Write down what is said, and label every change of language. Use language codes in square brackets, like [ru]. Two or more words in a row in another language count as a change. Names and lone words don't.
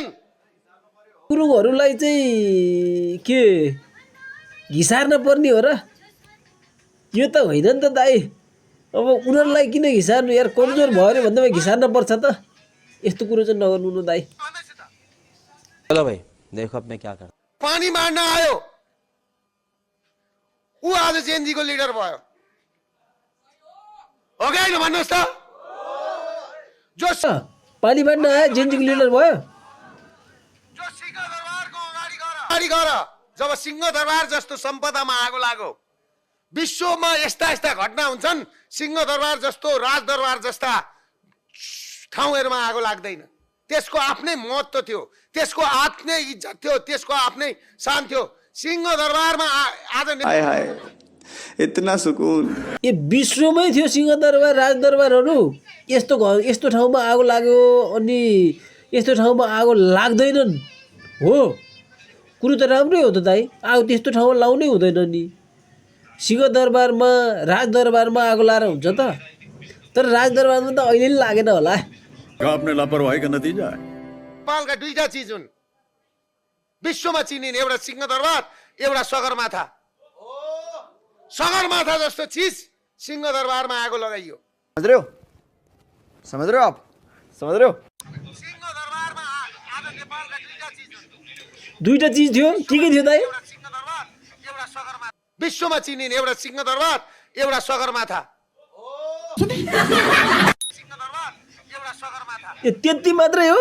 [ne] गुरुङहरूलाई चाहिँ के घिसार्न पर्ने हो र? यो त होइन नि त दाई। अब उनीहरूलाई किन घिसार्नु यार? कमजोर भयो अरे भन्दैमा घिसार्न पर्छ त? यस्तो कुरो चाहिँ नगर्नु न दाई। [hi] चलो भाइ देखो अब मैं क्या कर। [ne] पानी मार्न आयो ऊ आज जेएनजीको लिडर भयो हो कि होइन भन्नुहोस् त? जो पानी बाँड्न आयो जेएनजीको लिडर भयो। अगाडि गर जब सिंहदरबार जस्तो सम्पदामा आगो लाग्यो। विश्वमा यस्ता यस्ता घटना हुन्छन्। सिंहदरबार जस्तो राजदरबार जस्ता ठाउँहरूमा आगो लाग्दैन। त्यसको आफ्नै महत्त्व थियो, त्यसको आफ्नै इज्जत थियो, त्यसको आफ्नै शान थियो। सिंहदरबारमा आज [hi] हाय हाय इतना सुकून। [ne] ए विश्वमै थियो सिंहदरबार राजदरबारहरू। यस्तो ठाउँमा आगो लाग्यो अनि यस्तो ठाउँमा आगो लाग्दैनन् हो। कुरो त राम्रै हो त दाइ। आगो त्यस्तो ठाउँमा लाउनै हुँदैन नि। सिंहदरबारमा राजदरबारमा आगो लाएर हुन्छ त? तर राजदरबारमा त अहिले नि लागेन होला। [hi] आपने लापरवाही का नतीजा है। [ne] नेपालका दुईटा चिज हुन् विश्वमा चिनिने, एउटा सिंहदरबार, एउटा सगरमाथा। सगरमाथा जस्तो चिज सिंहदरबारमा आगो लगाइयो। [hi] समझ रहे हो? समझ रहे हो आप? समझ रहे हो? [ne] सिंहदरबारमा आज नेपालका दुईटा चिज हुन्। दुईटा चिज थियो। के थियो दाइ? एउटा सिंहदरबार, एउटा सगरमाथा। विश्वमा चिनिने एउटा सिंहदरबार, एउटा सगरमाथा। सिंहदरबार, एउटा सगरमाथा। ए त्यति मात्रै हो?